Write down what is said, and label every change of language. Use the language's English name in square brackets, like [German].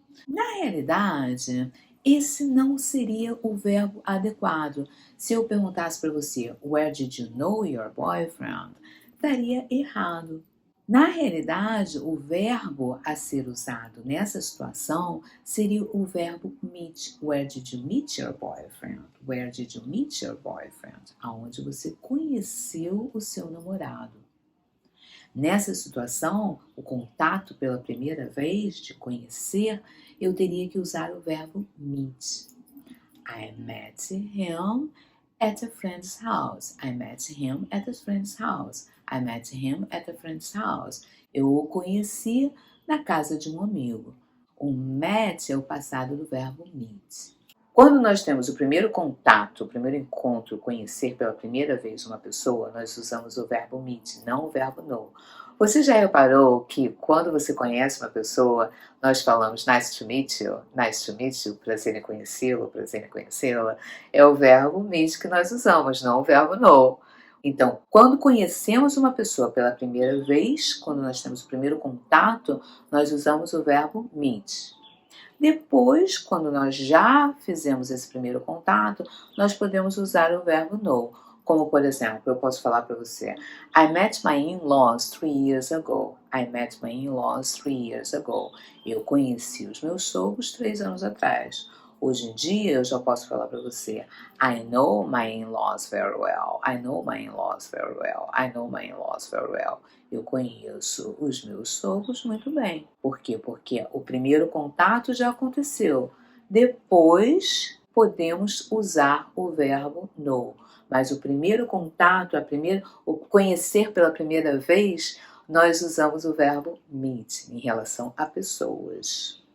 [Portuguese] Na realidade, esse não seria o verbo adequado. Se eu perguntasse para você, [English] Where did you know your boyfriend? [Portuguese] Estaria errado. Na realidade, o verbo a ser usado nessa situação seria o verbo meet. [English] Where did you meet your boyfriend? Where did you meet your boyfriend? [Portuguese] Aonde você conheceu o seu namorado. Nessa situação, o contato pela primeira vez, de conhecer, eu teria que usar o verbo meet. [English] I met him at a friend's house. I met him at a friend's house. I met him at a friend's house. [Portuguese] Eu o conheci na casa de um amigo. O met é o passado do verbo meet. Quando nós temos o primeiro contato, o primeiro encontro, conhecer pela primeira vez uma pessoa, nós usamos o verbo meet, não o verbo know. Você já reparou que quando você conhece uma pessoa, nós falamos [English] nice to meet you, [Portuguese] prazer em conhecê-lo, prazer em conhecê-la, é o verbo meet que nós usamos, não o verbo know. Então, quando conhecemos uma pessoa pela primeira vez, quando nós temos o primeiro contato, nós usamos o verbo meet. Depois, quando nós já fizemos esse primeiro contato, nós podemos usar o verbo know. Como, por exemplo, eu posso falar para você, [English] I met my in-laws 3 years ago. I met my in-laws 3 years ago. [Portuguese] Eu conheci os meus sogros 3 anos atrás. Hoje em dia, eu já posso falar para você, [English] I know my in-laws very well. I know my in-laws very well. I know my in-laws very well. [Portuguese] Eu conheço os meus sogros muito bem. Por quê? Porque o primeiro contato já aconteceu. Depois, podemos usar o verbo know. Mas o primeiro contato, o conhecer pela primeira vez, nós usamos o verbo meet em relação a pessoas.